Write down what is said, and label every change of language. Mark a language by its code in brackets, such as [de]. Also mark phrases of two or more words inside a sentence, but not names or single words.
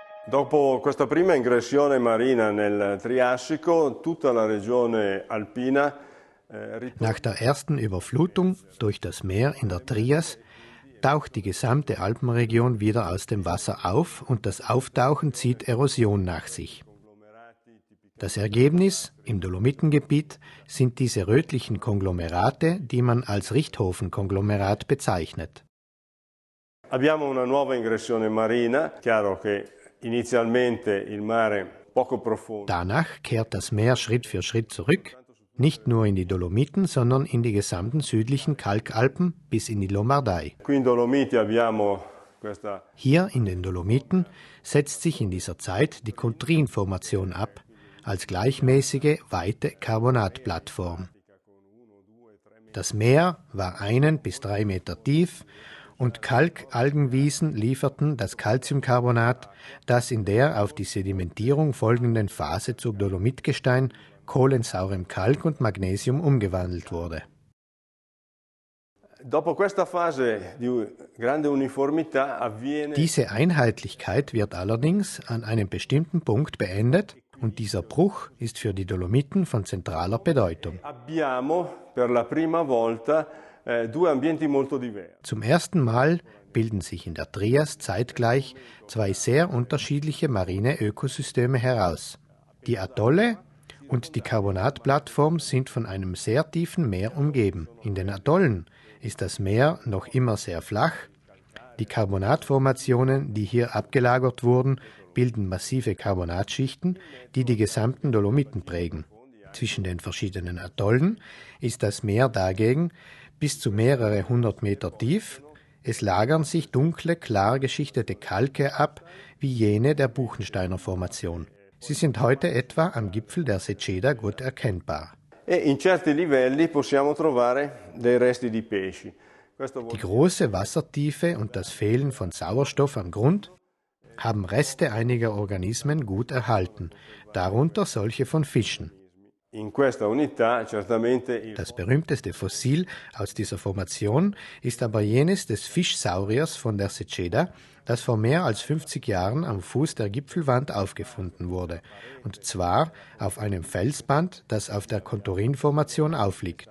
[it] Dopo questa prima ingressione marina nel Triassico, tutta la regione alpina [de] Nach der ersten Überflutung durch das Meer in der Trias taucht die gesamte Alpenregion wieder aus dem Wasser auf und das Auftauchen zieht Erosion nach sich. Das Ergebnis im Dolomitengebiet sind diese rötlichen Konglomerate, die man als Richthofen-Konglomerat bezeichnet. [it] Abbiamo una nuova ingressione marina, chiaro che inizialmente il mare poco profondo. [de] Danach kehrt das Meer Schritt für Schritt zurück, nicht nur in die Dolomiten, sondern in die gesamten südlichen Kalkalpen bis in die Lombardei. [it] Qui in Dolomiti abbiamo questa. [de] Hier in den Dolomiten setzt sich in dieser Zeit die Contrin-Formation ab, als gleichmäßige, weite Carbonatplattform. Das Meer war 1 bis 3 Meter tief und Kalkalgenwiesen lieferten das Calciumcarbonat, das in der auf die Sedimentierung folgenden Phase zu Dolomitgestein, kohlensaurem Kalk und Magnesium umgewandelt wurde. [it] Dopo questa fase di grande uniformità avviene. [de] Diese Einheitlichkeit wird allerdings an einem bestimmten Punkt beendet und dieser Bruch ist für die Dolomiten von zentraler Bedeutung. [it] Abbiamo per la prima volta due ambienti molto diversi. [de] Zum ersten Mal bilden sich in der Trias zeitgleich zwei sehr unterschiedliche marine Ökosysteme heraus. Die Atolle und die Carbonatplattform sind von einem sehr tiefen Meer umgeben. In den Atollen ist das Meer noch immer sehr flach. Die Carbonatformationen, die hier abgelagert wurden, bilden massive Carbonatschichten, die die gesamten Dolomiten prägen. Zwischen den verschiedenen Atollen ist das Meer dagegen bis zu mehrere 100 Meter tief. Es lagern sich dunkle, klar geschichtete Kalke ab, wie jene der Buchensteiner Formation. Sie sind heute etwa am Gipfel der Seceda gut erkennbar. [it] E in certi livelli possiamo trovare dei resti di pesci. [de] Die große Wassertiefe und das Fehlen von Sauerstoff am Grund haben Reste einiger Organismen gut erhalten, darunter solche von Fischen. [it] In questa unità certamente [de] Das berühmteste Fossil aus dieser Formation ist aber jenes des Fischsauriers von der Seceda, das vor mehr als 50 Jahren am Fuß der Gipfelwand aufgefunden wurde, und zwar auf einem Felsband, das auf der Contorin-Formation aufliegt.